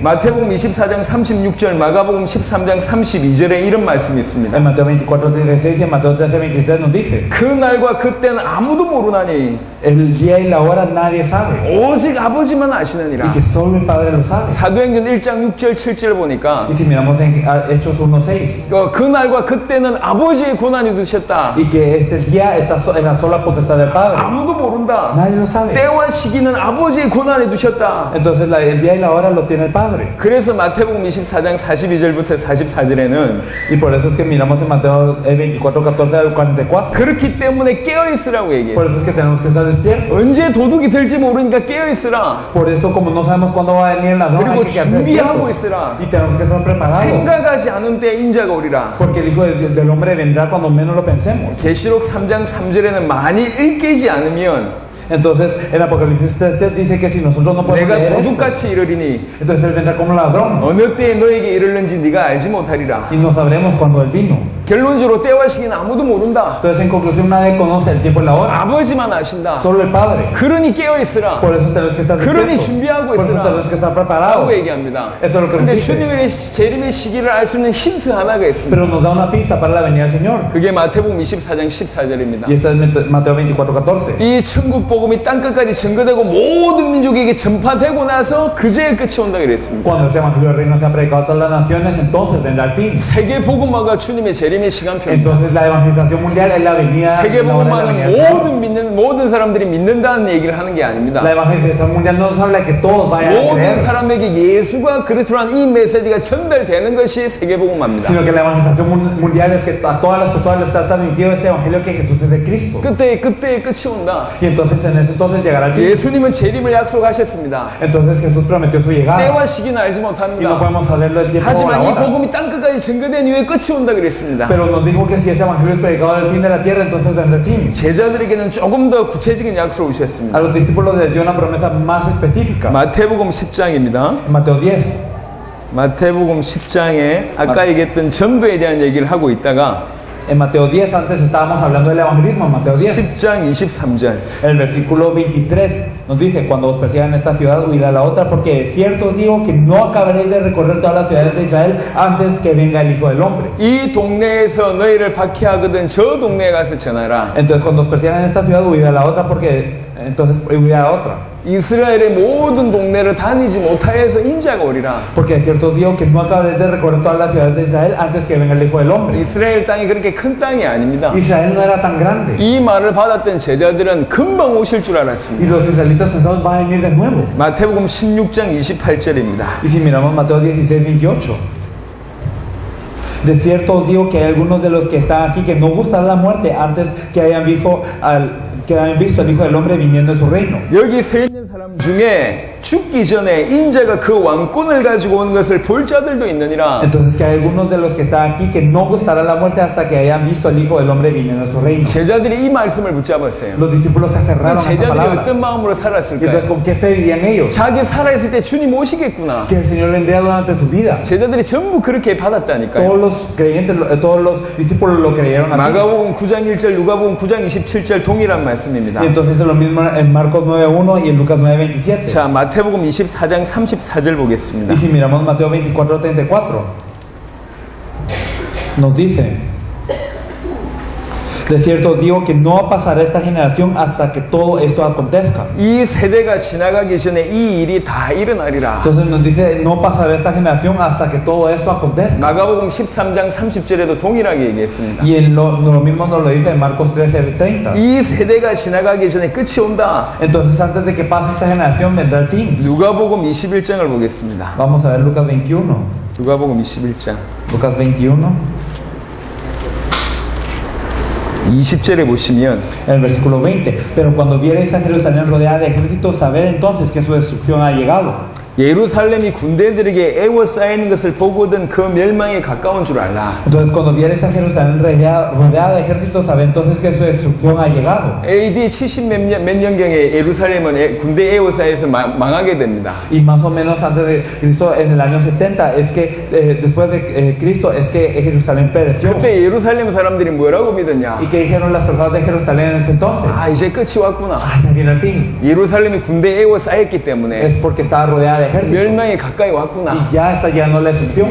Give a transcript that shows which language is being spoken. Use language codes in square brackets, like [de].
[ko] 마태복음 24장 36절, 마가복음 13장 32절에 이런 말씀이 있습니다. [es] En Mateo 24:36 y en Mateo 13:23 nos dice: [ko] 그 날과 그때는 아무도 모르나니 [es] el día y la hora nadie sabe, [ko] 오직 아버지만 [es] y [ko] 아시느니라. [es] que solo el Padre lo sabe. [ko] 사도행전 1장 6절 7절 보니까 [es] Y si miramos en Hechos 1:6, [ko] 그 날과 그때는 아버지의 고난이 두셨다. [es] y que este día está en la sola potestad del Padre, [ko] 아무도 모른다. [es] nadie lo sabe. [ko] 때와 시기는 아버지의 고난에 두셨다. [es] Entonces el día y la hora lo tiene el Padre. [ko] 그래서 마태복음 24장 42절부터 44절에는 [es] Y por eso es que miramos en Mateo 24:14 al 44. [ko] 그렇기 때문에 깨어있으라고 [es] Por [ko] 얘기했어요. [es] eso es que tenemos que estar despiertos. [ko] 언제 도둑이 들지 모르니까 깨어있으라. [es] Por eso, como no sabemos cuándo va a venir el ladrón, hay [ko] 그리고 [es] que quedarse [ko] 준비하고 [es] despiertos. [ko] 있으라. [es] Y tenemos que estar preparados. [ko] 생각하지 않은 때에 인자가 오리라. [es] Porque el Hijo del Hombre vendrá cuando menos lo pensemos. [ko] 계시록 3장 3절에는 만일 일깨지 않으면 [es] Entonces, en Apocalipsis 3 dice que si nosotros no podemos [ko] 내가 [es] leer esto, [ko] 도둑같이 이르리니 [es] entonces Él vendrá como ladrón. [ko] 어느 때에 너에게 이르는지 네가 알지 못하리라. [es] Y no sabremos cuándo Él vino. [ko] 결론적으로 때와 시기는 아무도 모른다. [es] Entonces, en conclusión, nadie conoce el tiempo y la hora. [ko] 아버지만 아신다. [es] Solo el Padre. [ko] 그러니 깨어있으라. [es] Por eso tenemos que estar [ko] 그러니 [es] despiertos. [ko] 준비하고 [es] Por eso [ko] 있으라. [es] tenemos que estar preparados. [ko] 라고 얘기합니다. [es] Eso es lo que nos [ko] 근데 [es] dice. [ko] 주님의 재림의 시기를 알 수 있는 힌트 하나가 있습니다. [es] Pero nos da una pista para la venida del Señor. [ko] 그게 마태복음 24장 14절입니다. [es] Y esta es Mateo 24:14. [ko] 이 천국 복음이 땅끝까지 증거되고 모든 민족에게 전파되고 나서 그제의 끝이 온다 그랬습니다. [es] Cuando ese evangelio del reino sea predicado a todas las naciones, entonces vendrá el fin. [ko] 세계 복음화가 주님의 재림의 시간표입니다. [es] Entonces la evangelización mundial es la venida. [ko] 세계 [es] la hora de la venida del Señor. [ko] 복음화는 모든 사람들이 믿는다는 얘기를 하는 게 아닙니다. [es] La evangelización mundial no nos habla de que todos vayan a [ko] 모든 [es] creer, [ko] 사람에게 예수가 그리스도라는 이 메시지가 전달되는 것이 세계 복음화입니다. [es] sino que la evangelización mundial es que a todas las personas les está transmitido este evangelio que Jesús es de Cristo. [ko] 그때의 끝이 온다. [es] Y entonces en ese entonces llegará el fin. [ko] 예수님은 재림을 약속하셨습니다. [es] Entonces Jesús prometió su llegada. [ko] 때와 시기는 알지 [es] Y no [ko] 못합니다. [es] podemos saberlo el tiempo o la [ko] 하지만 이 [es] hora. [ko] 복음이 땅끝까지 증거된 이후에 끝이 온다 그랬습니다. [es] Pero nos dijo que si ese evangelio es predicado al fin de la tierra, entonces vendrá el fin. [ko] 제자들에게는 조금 더 구체적인 약속을 [es] A [ko] 주셨습니다. [es] los discípulos les dio una promesa más específica. [ko] 마태복음 10장입니다. [es] En Mateo 10. [ko] 마태복음 10장에 아까 얘기했던 전도에 대한 얘기를 하고 있다가 [es] En Mateo 10, antes estábamos hablando del evangelismo, en Mateo 10. [ko] 10장 23절 [es] El versículo 23 nos dice: cuando os persigan esta ciudad, huid a la otra, porque de cierto os digo que no acabaréis de recorrer todas las ciudades de Israel antes que venga el Hijo del Hombre. [ko] 이 동네에서 너희를 박해하거든 저 동네에 가서 전하라. [es] Entonces, cuando os persigan en esta ciudad, huid a la otra, porque entonces huid a la otra. [ko] 이스라엘의 모든 동네를 다니지 못하여서 인자가 오리라. [es] Porque de cierto os digo que no acabaréis de recorrer todas las ciudades de Israel antes que venga el Hijo del Hombre. [ko] 이스라엘 땅이 그렇게 큰 땅이 아닙니다. [es] Israel no era tan grande. [ko] 이 말을 받았던 제자들은 금방 오실 줄 [es] Y [ko] 알았습니다. [es] los israelitas pensaban: va a venir de nuevo. [ko] 마태복음 16장 28절입니다. [es] Y si miramos Mateo 16, 28. De cierto os digo que hay algunos de los que están aquí que no gustará la muerte antes que hayan visto al Hijo del Hombre viniendo en su reino. [ko] 여기 서 있는 사람 중에 죽기 전에 인자가 그 왕권을 가지고 오는 것을 볼 자들도 있느니라. [es] Entonces que hay algunos de los que están aquí que no gustará la muerte hasta que hayan visto al Hijo del Hombre viniendo en su reino. [ko] 제자들이 이 말씀을 붙잡았어요. [es] Los discípulos se aferraron a esa [ko] 제자들이 [es] palabra. [ko] 어떤 마음으로 [es] Y [ko] 살았을까요? [es] entonces, ¿con qué fe vivían ellos? [ko] 자기 살아있을 때 주님 오시겠구나. [es] Que el Señor vendría durante su vida. [ko] 제자들이 전부 그렇게 받았다니까요. [es] Todos los creyentes, todos los discípulos lo creyeron así. [ko] 마가복음 9장 1절, 누가복음 9장 27절 동일한 말씀입니다. [es] Y entonces es lo mismo en Marcos 9:1 y en Lucas 9:27. [ko] 자, 마태복음 24장 34절 보겠습니다. [es] Y si miramos Mateo 24:34, nos dice: de cierto os digo que no pasará esta generación hasta que todo esto acontezca. [ko] 이 세대가 지나가기 전에 이 일이 다 일어나리라. [es] Entonces nos dice: no pasará esta generación hasta que todo esto acontezca. [ko] 마가복음 13장 30절에도 동일하게 얘기했습니다. [es] Y lo mismo nos lo dice en Marcos 13:30. [ko] 이 세대가 지나가기 전에 끝이 온다. [es] Entonces antes de que pase esta generación vendrá el fin. [ko] 누가복음 21장을 보겠습니다. [es] Vamos a ver Lucas 21. [ko] 누가복음 21장 [es] Lucas 21. [ko] 20절에 보시면 [es] En el versículo 20: pero cuando viereis a Jerusalén rodeada de ejércitos, sabed entonces que su destrucción ha llegado. [ko] 예루살렘이 군대들에게 에워싸이는 것을 보거든 그 멸망에 가까운 줄 알라. [es] Entonces cuando viereis a Jerusalén rodeada de ejércitos, sabed entonces que su destrucción ha llegado. [ko] AD 70 몇 년경에 예루살렘은 군대 에워싸여서 망하게 됩니다. [es] Y más o menos antes de Cristo, en el año 70, es que después de Cristo, es que Jerusalén pereció. [ko] 그때 예루살렘 사람들이 뭐라고 믿었냐? [es] ¿Y qué dijeron las personas de Jerusalén en ese entonces? [ko] 아, 이제 끝이 왔구나. [es] Ah, ya viene el fin. [ko] 예루살렘이 군대 에워싸였기 때문에 [es] Es porque estaba rodeada de ejércitos. [ko] 멸망이 가까이 왔구나. [es] Y ya está llegando la destrucción.